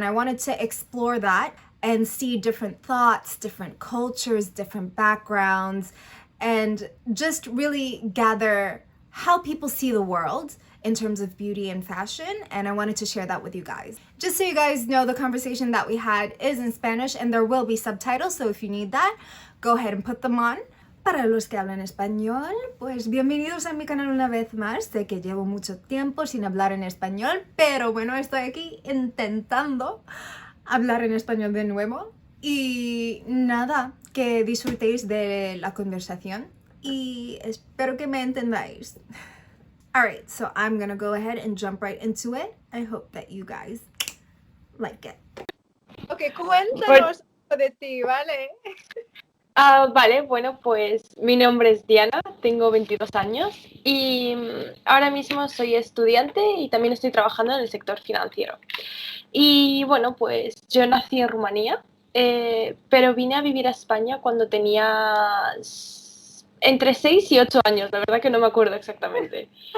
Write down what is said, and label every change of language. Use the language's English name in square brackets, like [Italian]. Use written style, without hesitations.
[English] And I wanted to explore that and see different thoughts, different cultures, different backgrounds, and just really gather how people see the world in terms of beauty and fashion. And I wanted to share that with you guys. Just so you guys know, the conversation that we had is in Spanish and there will be subtitles. So if you need that, go ahead and put them on. [Spanish] Para los que hablan español, pues bienvenidos a mi canal una vez más. Sé que llevo mucho tiempo sin hablar en español, pero bueno, estoy aquí intentando hablar en español de nuevo. Y nada, que disfrutéis de la conversación y espero que me entendáis. [English] Alright, so I'm gonna go ahead and jump right into it. I hope that you guys like it. [Spanish] Ok, cuéntanos de ti, ¿vale? Vale, bueno, pues mi nombre es Diana, tengo 22 años y ahora mismo soy estudiante y también estoy trabajando en el sector financiero. Y bueno, pues yo nací en Rumanía, pero vine a vivir a España cuando tenía entre 6 y 8 años, la verdad que no me acuerdo exactamente.